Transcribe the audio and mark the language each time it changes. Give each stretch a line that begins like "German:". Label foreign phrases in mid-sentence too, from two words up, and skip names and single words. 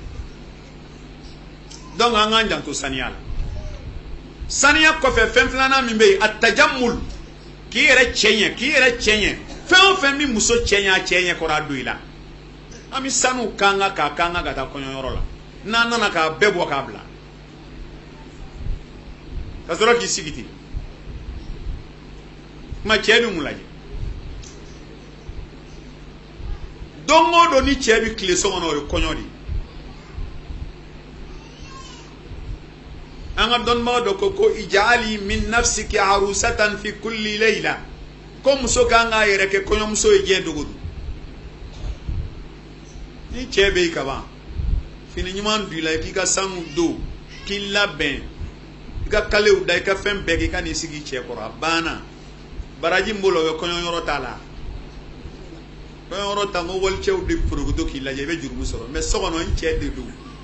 Bambara: donc an k'an janto saniya la saniya kɔfɛ fɛn filanan min bɛ yen a tajamul k'i yɛrɛ cɛ ɲɛ k'i yɛrɛ cɛ ɲɛ fɛn o fɛn min muso cɛ ɲɛ a cɛ ɲɛ kɔrɔ a don i la an bɛ sanu kanga k'a kanga ka taa kɔɲɔyɔrɔ la n'an nana k'a bɛɛ bɔ k'a bila ka sɔrɔ k'i sigi ten kuma cɛ bɛ mun lajɛ don o don ni cɛ bɛ tile so kɔnɔ o ye kɔɲɔ de an ka dɔnnibaga dɔ ko
Arabic: اجعلي من نفسك عروسة في كل ليلة
Bambara: ko muso kan k'a yɛrɛ kɛ kɔɲɔmuso ye diɲɛ dogo don ni cɛ bɛ yen ka ban fini ɲuman don i la i k'i ka sanu don k'i labɛn i ka kalew da i ka fɛn bɛɛ kɛ i ka n'i sigi cɛ kɔrɔ a banna baraji min b'o la o bɛ kɔɲɔyɔrɔ t'a la kɔɲɔyɔrɔ ta ko walicɛw de porokoto k'i lajɛ i bɛ jurumu sɔrɔ mais so kɔnɔ n cɛ de don